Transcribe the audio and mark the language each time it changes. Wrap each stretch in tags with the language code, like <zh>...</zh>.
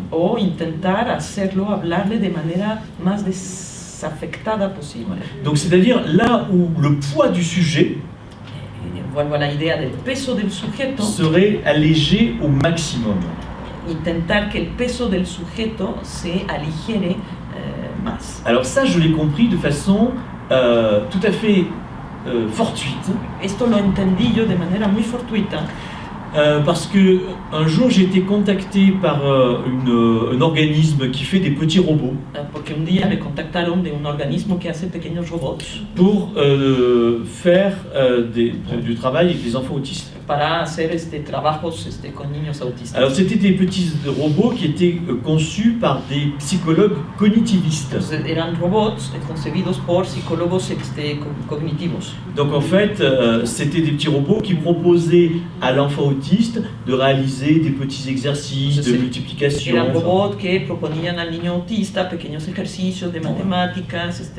<es>o intentar hacerlo, hablarle de manera más desafectada posible.</es> <fr>Donc c'est-à-dire là où le poids du sujet</fr> <es>Vuelvo a la idea del peso del sujeto,</es> <fr>serait allégé au maximum.</fr> <es>intentar que el peso del sujeto se aligere más.</es> <fr>Alors ça, je l'ai compris de façon tout à fait fortuite,</fr> <es>Esto lo entendí yo de manera muy fortuita,</es> <fr>parce que un jour j'ai été contacté par un organisme qui fait des petits robots</fr> <es>porque un día me contactaron de un organismo que hace pequeños robots</es> <fr>pour faire du travail avec les enfants autistes.</fr> <es>para hacer trabajos con niños autistas.</es> <fr>Alors c'était des petits robots qui étaient conçus par des psychologues cognitivistes.</fr> <es>Entonces, eran robots concebidos por psicólogos cognitivos.</es> <fr>Donc en fait, c'était des petits robots qui proposaient à l'enfant autiste de réaliser des petits exercices de multiplication.</fr> <es>Eran robots que proponían al niño autista pequeños ejercicios de matemáticas.</es>